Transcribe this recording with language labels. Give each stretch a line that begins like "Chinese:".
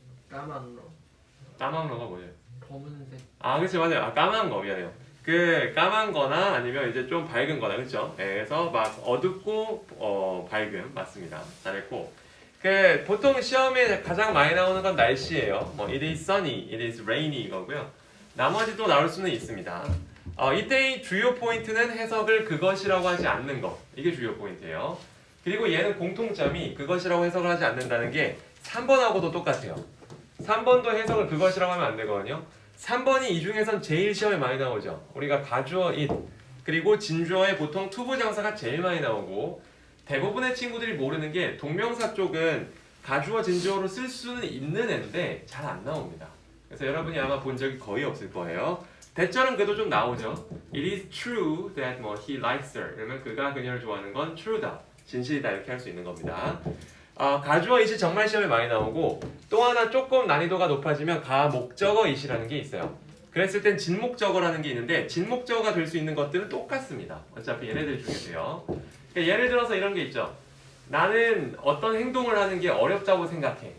Korean: 까만로. 까만거가 뭐예요? 검은색. 그치 맞아요. 까만 거 미안해요. 그 까만 거나 아니면 이제 좀 밝은 거나 그렇죠? 네, 그래서 막 어둡고 밝음 맞습니다. 잘했고 그 보통 시험에 가장 많이 나오는 건 날씨예요. 뭐
English: it is sunny, it is rainy
Korean: 이거고요. 나머지도 나올 수는 있습니다. 이때의 주요 포인트는 해석을 그것이라고 하지 않는 것. 이게 주요 포인트예요. 그리고 얘는 공통점이 그것이라고 해석을 하지 않는다는 게 3번하고도 똑같아요. 3번도 해석을 그것이라고 하면 안 되거든요. 3번이 이 중에선 제일 시험에 많이 나오죠. 우리가 가주어 it 그리고 진주어에 보통 투부정사가 제일 많이 나오고 대부분의 친구들이 모르는 게 동명사 쪽은 가주어 진주어로 쓸 수는 있는 앤데 잘 안 나옵니다. 그래서 여러분이 아마 본 적이 거의 없을 거예요. 대절은 그래도 좀 나오죠.
English: It is true that
Korean: 뭐
English: he likes her.
Korean: 그러면 그가 그녀를 좋아하는 건 true다. 진실이다 이렇게 할 수 있는 겁니다. 가주어 it이 정말 시험에 많이 나오고 또 하나 조금 난이도가 높아지면 가목적어 it이라는 게 있어요. 그랬을 땐 진목적어라는 게 있는데 진목적어가 될 수 있는 것들은 똑같습니다. 어차피 얘네들 중에서요. 그러니까 예를 들어서 이런 게 있죠. 나는 어떤 행동을 하는 게 어렵다고 생각해.